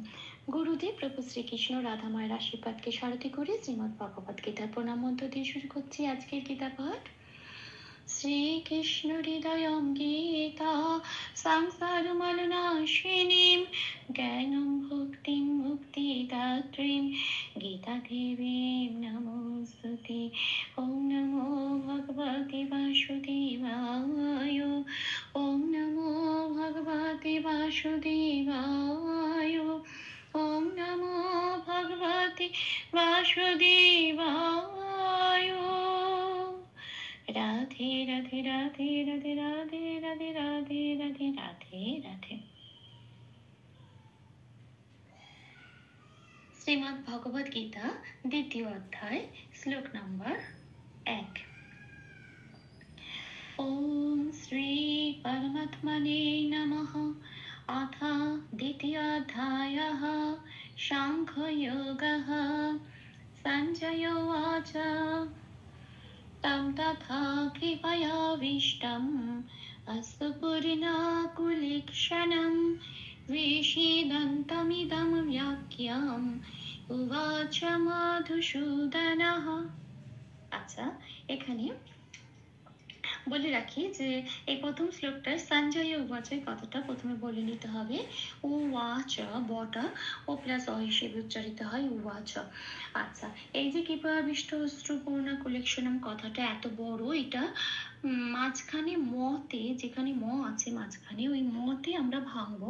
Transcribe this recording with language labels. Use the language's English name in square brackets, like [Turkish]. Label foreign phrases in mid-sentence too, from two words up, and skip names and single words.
[Bangla] গুরুদেব প্রভু শ্রীকৃষ্ণ রাধা মায়ের আশীর্বাদকে সারথি করে শ্রীমদ্ ভগবত গীতার প্রণাম মন্ত্র দিয়ে শুরু করছি আজকের গীতা পাঠ। [Sanskrit] শ্রীকৃষ্ণ হৃদয়ং গীতা সংসারমলনাশিনীম জ্ঞানং ভক্তিং মুক্তিদাত্রীম গীতা দেবীম নমোস্তুতে। ওম নমো ভগবতে বাসুদেবায়। ওম নমো ভগবতে বাসুদেবায়। ওম নমো ভগবতে বাসুদেবায়। [Bangla] রাধে রাধে রাধে রাধে রাধে রাধে রাধে রাধে রাধে রাধে। শ্রীমদ্ ভগবদ গীতা দ্বিতীয় অধ্যায়, শ্লোক নম্বর 1। [Sanskrit] ওম শ্রী পরমাত্মনে নমঃ। अथ द्वितीयोऽध्यायः साङ्ख्ययोगः। सञ्जय उवाच तं तथा कृपयाविष्टम् अस्तुपुरिनाकुलीक्षणं विषीदन्तमिदं वाक्यम् उवाच মধুসূদনः। [Bangla] আচ্ছা, এখানে বলে রাখি যে এই প্রথম শ্লোকটার সঞ্জয় উবাচের কথাটা প্রথমে বলে নিতে হবে। উবাচ, বটা ও প্লাস অ হিসেবে উচ্চারিত হয় উবাচ। আচ্ছা, এই যে [Sanskrit] কৃপাবিষ্ট অশ্রুপূর্ণা কুলেক্ষণম [Bangla] কথাটা এত বড়, এটা মাঝখানে মতে, যেখানে ম আছে মাঝখানে, ওই মতে আমরা ভাঙবো।